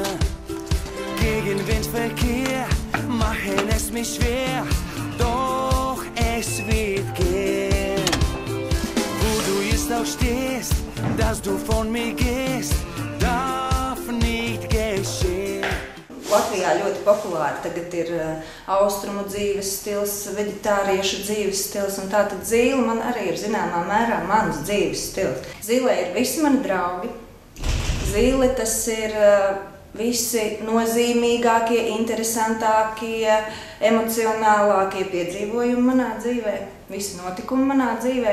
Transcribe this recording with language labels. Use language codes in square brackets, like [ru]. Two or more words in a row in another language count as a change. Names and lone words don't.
[de] Gegen Windverkehr machen es mich schwer, doch es wird gehen. Wo du jetzt auch stehst, dass du von mir gehst, darf nicht geschehen. [lv] Latvijā ļoti populāri tagad ir austrumu dzīves stils, veģetāriešu dzīves stils, un tātad zīle man arī ir zināmā mērā mans dzīves stils. Zīlē ir visi mani draugi. Zīle tas ir visi nozīmīgākie, interesantākie, emocionālākie piedzīvojumi manā dzīvē, visi notikumi manā dzīvē.